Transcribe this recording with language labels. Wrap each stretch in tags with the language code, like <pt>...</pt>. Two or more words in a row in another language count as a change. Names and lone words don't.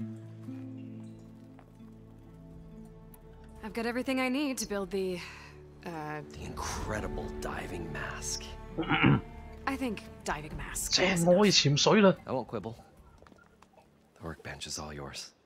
<en>I've got everything I need to build the incredible diving mask. I think diving mask.</en> <yue>正，我可以潛水啦。</yue> <en>I won't quibble. The workbench is all yours.</en>